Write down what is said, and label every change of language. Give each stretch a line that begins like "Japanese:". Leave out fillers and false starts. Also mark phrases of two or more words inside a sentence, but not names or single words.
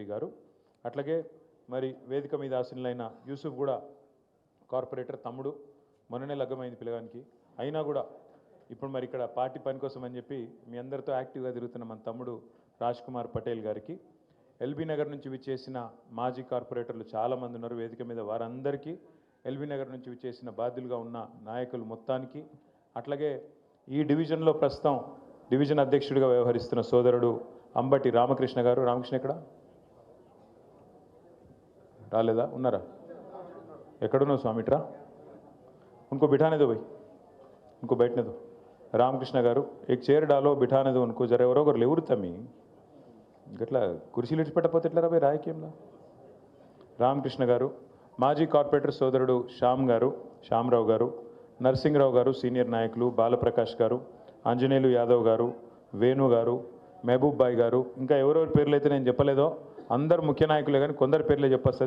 Telugu: గారు, అట్లాగే మరి వేదిక మీద ఆసీనులైన యూసుఫ్ కూడా కార్పొరేటర్ తమ్ముడు, మొన్ననే లగ్గమైంది పిల్లగానికి, అయినా కూడా ఇప్పుడు మరి ఇక్కడ పార్టీ పని కోసం అని చెప్పి మీ అందరితో యాక్టివ్గా తిరుగుతున్న మన తమ్ముడు రాజ్ కుమార్ పటేల్ గారికి, ఎల్బీ నగర్ నుంచి విచ్చేసిన మాజీ కార్పొరేటర్లు చాలామంది ఉన్నారు వేదిక మీద, వారందరికీ, ఎల్బీ నగర్ నుంచి విచ్చేసిన బాధ్యులుగా ఉన్న నాయకులు మొత్తానికి, అట్లాగే ఈ డివిజన్లో ప్రస్తుతం డివిజన్ అధ్యక్షుడిగా వ్యవహరిస్తున్న సోదరుడు అంబటి రామకృష్ణ గారు. రామకృష్ణ ఎక్కడ రాలేదా? ఉన్నారా? ఎక్కడున్నావు స్వామిట్రా?
Hindi: उनको बिठाने दो भाई, उनको बैठने दो.
Telugu: రామకృష్ణ గారు,
Hindi: एक चेयर डालो, बिठाने दो उनको जरा.
Telugu: ఎవరొకరు లేవురు తమ్మి, ఇట్లా కుర్చీలు ఇచ్చిపెట్టకపోతే ఎట్లా రాబోయే రాయకేంలా. రామకృష్ణ గారు, మాజీ కార్పొరేటర్ సోదరుడు శ్యామరావు గారు, నరసింహరావు గారు సీనియర్ నాయకులు, బాలప్రకాష్ గారు, ఆంజనేయులు యాదవ్ గారు, వేణు గారు, మహబూబ్ బాయ్ గారు, ఇంకా ఎవరెవరి పేర్లు అయితే నేను చెప్పలేదో అందరు ముఖ్య నాయకులే, కానీ కొందరు పేర్లే చెప్పొస్తుంది.